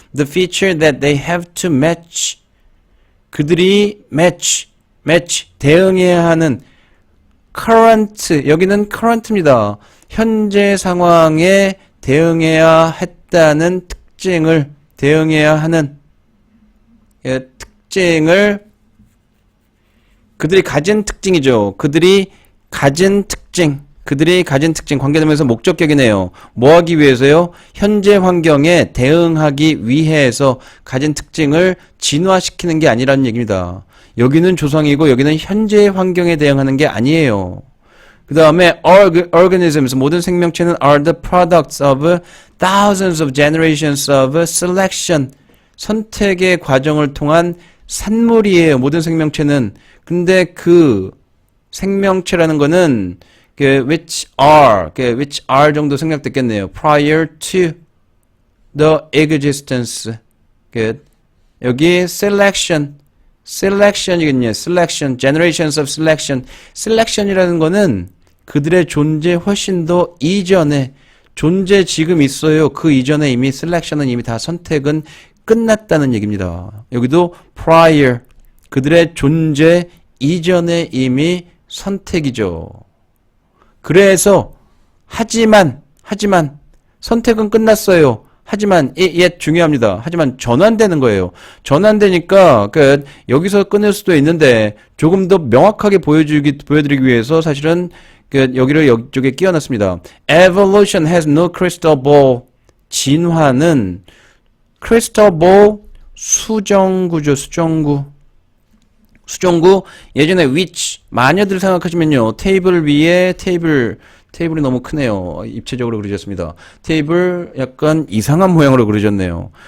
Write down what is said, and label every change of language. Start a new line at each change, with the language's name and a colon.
English: The feature that they have to match
Korean: 그들이
English: match
Korean: 대응해야 하는
English: current 여기는 current입니다.
Korean: 현재 상황에 대응해야 했다는 대응해야 하는 특징을 그들이 가진 특징이죠. 그들이 가진 특징 그들이 가진 특징, 관계되면서 목적격이네요. 뭐 하기 위해서요? 현재 환경에 대응하기 위해서 가진 특징을 진화시키는 게 아니라는 얘기입니다. 여기는 조상이고 여기는 현재 환경에 대응하는 게 아니에요.
English: 그 다음에 organisms,
Korean: 모든 생명체는
English: are the products of thousands of generations of selection.
Korean: 선택의 과정을 통한 산물이에요. 모든 생명체는. 근데 그 생명체라는 거는 which are 정도 생략됐겠네요.
English: prior to the existence.
Korean: 여기 selection이겠네요.
English: selection, generations of selection.
Korean: selection이라는 거는 그들의 존재 훨씬 더 이전에 존재 지금 있어요. 그 이전에 이미 selection은 이미 다 선택은 끝났다는 얘기입니다. 여기도 prior, 그들의 존재 이전에 이미 선택이죠. 그래서 하지만 선택은 끝났어요. 하지만 중요합니다. 하지만 전환되는 거예요. 전환되니까 여기서 끊을 수도 있는데 조금 더 명확하게 보여드리기 위해서 사실은 여기를 이쪽에 끼워놨습니다.
English: Evolution has no crystal ball.
Korean: 진화는 crystal ball 수정구죠. 수정구 예전에 which 마녀들 생각하시면요. 테이블 위에 테이블이 너무 크네요. 입체적으로 그려졌습니다. 테이블 약간 이상한 모양으로 그려졌네요.